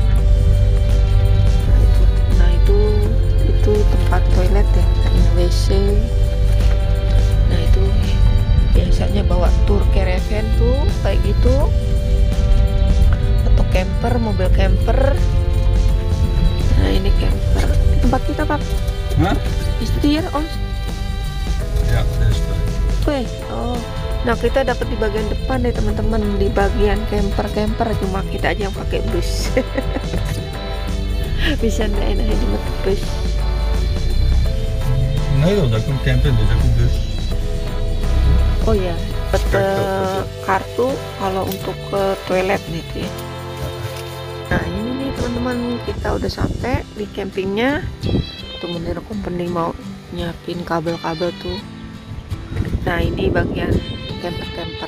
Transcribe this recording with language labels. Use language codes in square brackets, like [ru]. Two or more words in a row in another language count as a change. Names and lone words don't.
[id] Nah itu tempat toilet ya, ini WC. Nah itu biasanya bawa tour caravan tuh kayak gitu, atau camper, mobil camper. Nah ini camper, tempat kita Pak. Hah? Istier om. [nl] Ja, dat is het. [id] Oke, oh. Nah kita dapat di bagian depan deh teman-teman, di bagian camper, cuma kita aja yang pakai bus. Bisa enak di bus. [nl] Nederland ook een camper, dus ook een bus. [id] Oh ya, dapat kartu kalau untuk ke toilet nih tuh ya. Nah ini nih teman-teman, kita udah sampai di campingnya. Tuh Menir Company mau nyiapin kabel-kabel tuh. Nah ini bagian camper.